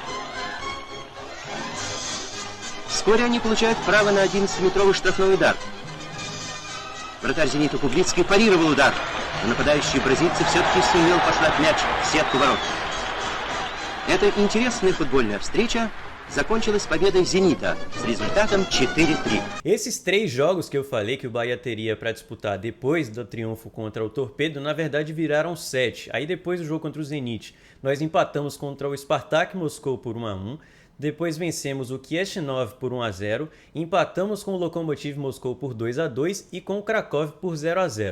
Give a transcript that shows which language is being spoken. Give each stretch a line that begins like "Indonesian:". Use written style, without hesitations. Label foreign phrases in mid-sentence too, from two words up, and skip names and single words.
Russian: Вскоре они получают право на 11-метровый штрафной удар. Вратарь «Зенита» Кублицкий парировал удар, но нападающий бразильцы все-таки сумел послать мяч в сетку ворот. Это интересная футбольная встреча закончилась победой «Зенита» с результатом 4-3.
Portuguese: Esses 3 jogos que eu falei que o Bahia teria para disputar depois do triunfo contra o Torpedo, na verdade viraram 7. Aí depois do jogo contra o Zenit, nós empatamos contra o Spartak Moscou por 1-1. Depois vencemos o Chisinau por 1-0, empatamos com o Lokomotiv Moscou por 2-2 e com o Kraków por 0-0.